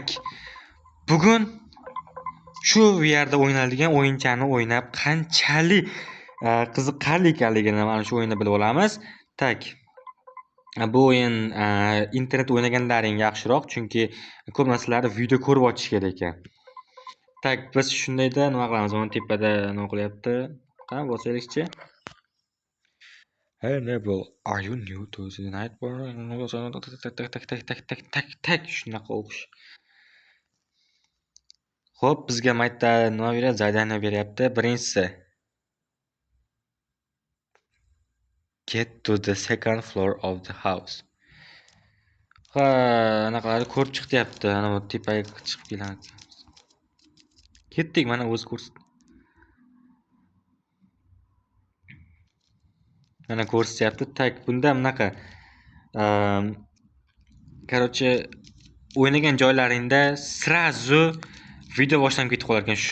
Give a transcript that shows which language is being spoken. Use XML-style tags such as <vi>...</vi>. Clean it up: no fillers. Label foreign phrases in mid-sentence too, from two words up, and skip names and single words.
<uz>Bugun shu VR da o'ynaladigan o'yinchani o'ynab qanchalik qiziqarli ekanligini mana shu o'yinda bilib olamiz. Tak. Bu o'yin internet o'ynaganlaring yaxshiroq, chunki ko'p narsalarni video ko'rib ochish kerak ekan. Tak, biz shundayda nima qilamiz? Mana tepada nima qilyapti? Qani bosaylikchi.</uz> <en>Hey Neville, are you new to the night world?</en> <uz>Tak shunaqa o'qish. Xo'p, bizga maytda nima beryapti? Zadaniya beryapti. Birinchisi,</uz> <en>get to the second floor of the house.</en> <uz>Ha, anaqalarni ko'rib chiqyapti. Ana bu tepaga chiqib kelamiz. Ketdik, mana o'zi ko'rsatdi. Mana ko'rsatyapti. Tak, bunda bunaqa короче, o'ynagan joylaringda srazu video boshlanib ketib qolar ekan.</uz>